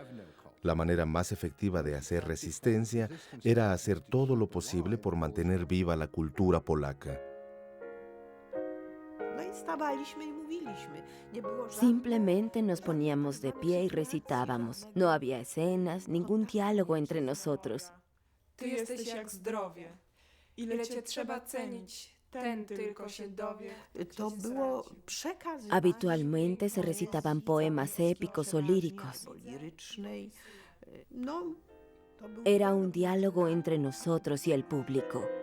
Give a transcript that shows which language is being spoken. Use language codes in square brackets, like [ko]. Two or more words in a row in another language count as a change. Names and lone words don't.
[es] La manera más efectiva de hacer resistencia era hacer todo lo posible por mantener viva la cultura polaca. Simplemente nos poníamos de pie y recitábamos. No había escenas, ningún diálogo entre nosotros. [pl] Ty jesteś jak zdrowie. Ile cię trzeba cenić, ten tylko się dowie. [es] Habitualmente se recitaban poemas épicos o líricos. Era un diálogo entre nosotros y el público.